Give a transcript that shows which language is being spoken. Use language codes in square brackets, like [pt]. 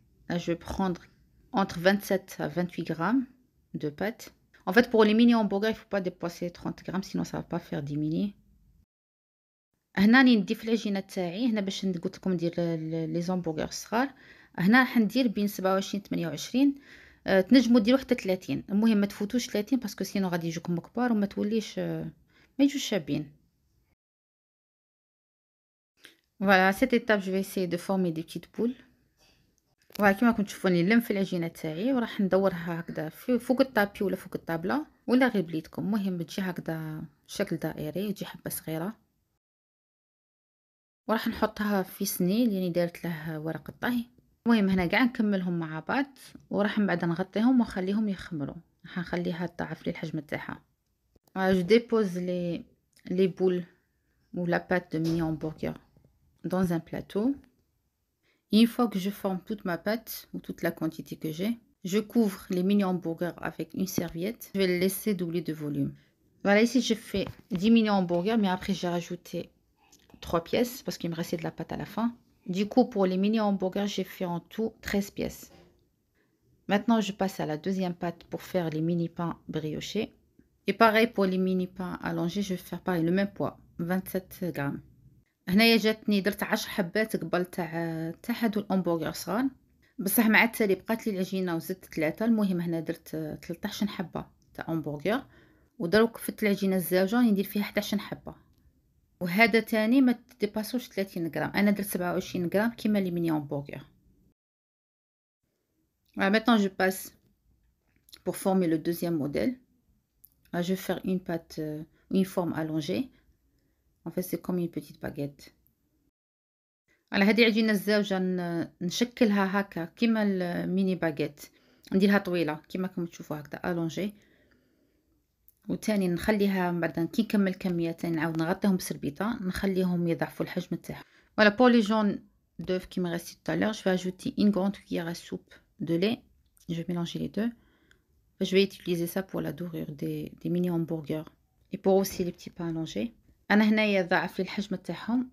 [fr] Je vais prendre entre 27 à 28 grammes de pâte. En fait, pour les mini hamburgers, il ne faut pas dépasser 30 grammes, sinon ça ne va pas faire des mini. [ar] هنا راني نضيف العجينه تاعي. هنا باش قلت لكم ندير لي زامبرغر الصغار. هنا راح ندير بين 27 28. تنجموا ديروا حتى 30. المهم ما تفوتوش 30 [fr] باسكو سينو [ar] غادي يجوكم كبار وما توليش ما يجوش شابين. [fr] Voilà, à cette étape, je vais essayer de former des petites boules. [ar] Voilà, كما راكم تشوفوني نلم في العجينه تاعي وراح ندورها هكذا فوق الطابي ولا فوق الطابله ولا غير بليدكم. المهم تجي هكذا شكل دائري، تجي حبه صغيره. وراح نحطها في سني اللي دارت له ورق الطهي. المهم هنا قاع نكملهم مع بعض وراح من بعد نغطيهم ونخليهم يخمروا. راح نخليها تضاعف لي الحجم تاعها. [fr] جو ديبوز لي بول ou la pâte de mini hamburger dans un plateau. Une fois que je forme toute ma pâte ou toute la quantité que j'ai, je couvre les mini hamburgers avec une serviette. Je vais les laisser doubler de volume. Voilà, ici je fais 10 mini hamburgers, mais après j'ai rajouté 3 pièces parce qu'il me restait de la pâte à la fin. Du coup, pour les mini hamburgers, j'ai fait en tout 13 pièces. Maintenant, je passe à la deuxième pâte pour faire les mini pains briochés. Et pareil pour les mini pains allongés, je vais faire pareil, le même poids, 27 grammes. [ar] هنايا جاتني درت 10 حبات قبل تاع هادو الهامبرغر صغار، بصح مع التالي بقات لي العجينه وزدت 3. المهم هنا درت 13 حبه تاع همبرغر، ودروك فت العجينه الزاوجه ندير فيها 11 حبه. وهذا تاني ما تديباسوش 30 غرام. انا درت 27 غرام كيما لي ميني همبرغر. [fr] Voilà, maintenant je passe pour former le deuxième modèle. Là, je vais faire une pâte, une forme allongée. En fait, c'est comme une petite baguette. [ar] على هذه عجينه الزاوجه نشكلها هكا كيما الميني باغيت، نديرها طويله كيما راكم تشوفوا هكذا الونجي. وثاني نخليها من بعد كي نكمل كميه ثاني نعاود نغطيهم بسربيطه نخليهم يضعفوا الحجم تاعهم. [fr] Voilà pour les jaunes d'œufs qui me restent tout à l'heure, je vais ajouter une grande cuillère à soupe de lait. Je vais mélanger les deux. Je vais utiliser ça pour la dorure des mini hamburgers et pour aussi les petits pains allongés. [ar] انا هنايا ضاعف لي الحجم تاعهم.